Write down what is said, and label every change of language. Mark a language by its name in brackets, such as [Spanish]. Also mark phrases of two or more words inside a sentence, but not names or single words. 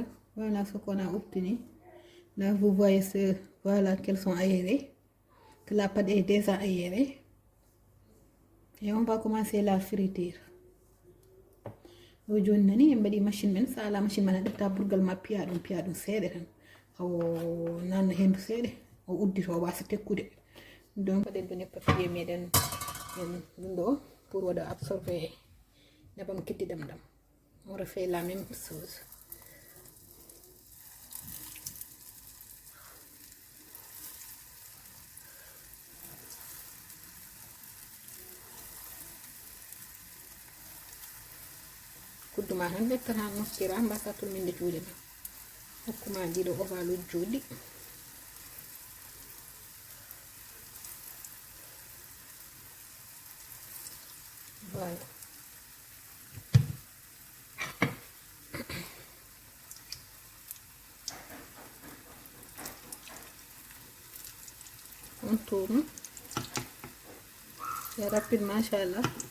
[French] Voilà ce qu'on a obtenu. Là vous voyez voilà qu'elles sont aérées, que la pâte est déjà aérée. Et on va commencer la friture. [Fula] O joni nani en mbaɗi machine men, sa ala machine man a ɗefta burgal ma piya ɗum seeɗa tan o nanna hendu seeɗa o uddito o wasa tekkude. Donc waɗen [French] donné papier [Fula] meɗen en ɗum ɗo pour waɗa absorber nebam keddidam ɗam. [French] On refait la même chose. [Fula] kudduma tan lettata moftira mbasa tulminde juuɗe ma hokkuma ɗiɗo ovale juuɗi. [French] Voilà, on tourne, c'est rapide machallah.